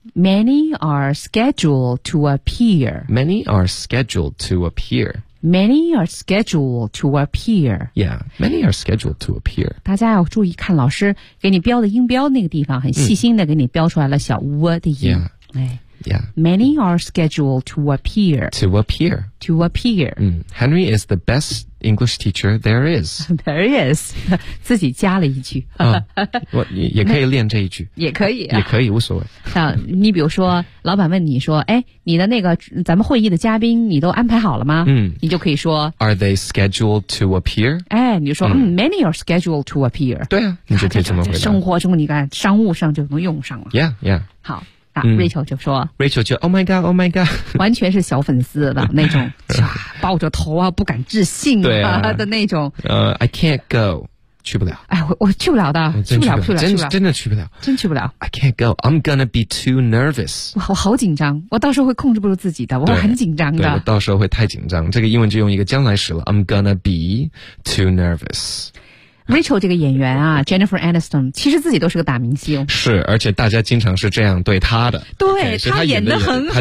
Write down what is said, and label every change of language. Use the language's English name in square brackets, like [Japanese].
[English] many are scheduled to appear many are scheduled to appear many are scheduled to appear yeah many are scheduled to appear [Chinese] 大家要注意看老师给你标的音标那个地方很细心的给你标出来了小窝的音、 [English] yeah. [Chinese] 哎 [English] Yeah. Many are scheduled to appear. To appear. To appear.、 Henry is the best English teacher there is. [Chinese] There is. 自己加了一句。我也可以练这一句。也可以、也可以无所谓。像你比如说老板问你说哎你的那个咱们会议的嘉宾你都安排好了吗你就可以说 [English] Are they scheduled to appear? 哎你就说 Many are scheduled to appear. [Chinese] 对啊你就可以这么回答。生活中你看商务上就能用上了。 [English] Yeah, yeah. [Chinese] 好。Rachel 就说 [English] Rachel 就 Oh my god, oh my god [Chinese] 完全是小粉丝的那种抱着头啊不敢置信啊, 啊的那种 [English] I can't go 去不了 [Chinese] 哎 我去不了的 [English] 真的去不了 I can't go I'm gonna be too nervous [Chinese] 我好紧张我到时候会控制不住自己的我很紧张的对我到时候会太紧张这个英文就用一个将来时了 I'm gonna be too nervous Rachel 这个演员啊 Jennifer Aniston 其实自己都是个大明星是而且大家经常是这样对她的对 okay, 她演得很好